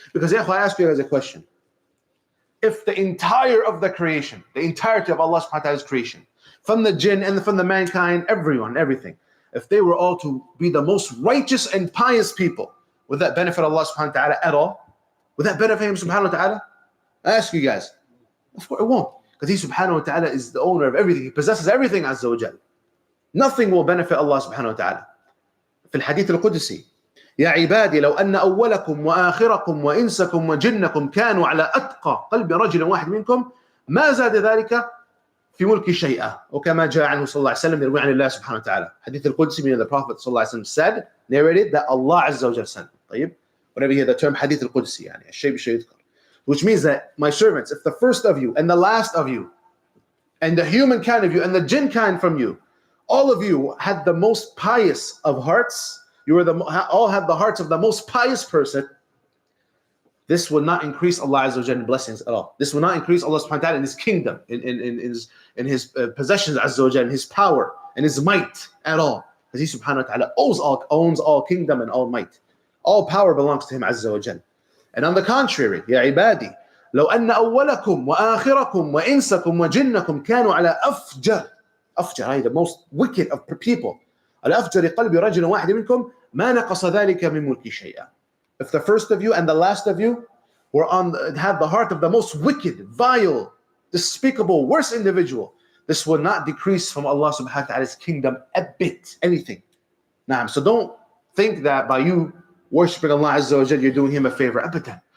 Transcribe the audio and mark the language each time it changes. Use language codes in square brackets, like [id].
[en] Because I ask you guys a question. If the entire of the creation, the entirety of Allah subhanahu wa ta'ala's creation, from the jinn and from the mankind, everyone, everything, if they were all to be the most righteous and pious people, would that benefit Allah subhanahu wa ta'ala at all? Would that benefit Him subhanahu wa ta'ala? I ask you guys. Of course it won't. Because He subhanahu wa ta'ala is the owner of everything. He possesses everything azza wa jal. Nothing will benefit Allah subhanahu wa ta'ala. [ar] في الحديث القدسي يا عبادي لو أن أولكم وآخركم وإنسكم وجنكم كانوا على أتقى قلب رجل واحد منكم ما زاد ذلك في ملك شيئا وكما جاء عنه صلى الله عليه وسلم يروي عن الله سبحانه وتعالى. [en] Hadith al-Qudsi, meaning the Prophet صلى الله عليه وسلم said, narrated, that Allah Azza wa Jal said. طيب, whenever you hear the term Hadith al-Qudsi, [ar] يعني الشيء بالشيء يذكر, [en] which means that my servants, if the first of you and the last of you and the human kind of you and the jinn kind from you, all of you had the most pious of hearts, all had the hearts of the most pious person, this will not increase Allah Azza wa Jalla blessings at all. This will not increase Allah subhanahu wa ta'ala in His kingdom, in His possessions Azza wa Jalla, in His power and His might at all. Because He subhanahu wa ta'ala owns all kingdom and all might. All power belongs to Him Azza wa Jalla. [ar] And on the contrary, يا عبادي لو أن أولكم وآخركم وإنسكم وجنكم كانوا على أفجر, [en] the most wicked of people, [ar] على أفجر قلب رجل واحد منكم ما نقص ذلك من ملك شيئا. [en] If the first of you and the last of you had the heart of the most wicked, vile, despicable, worst individual, this will not decrease from Allah subhanahu wa ta'ala's kingdom a bit, anything. So don't think that by you worshipping Allah Azza wa Jal, you're doing Him a favor. Abadan.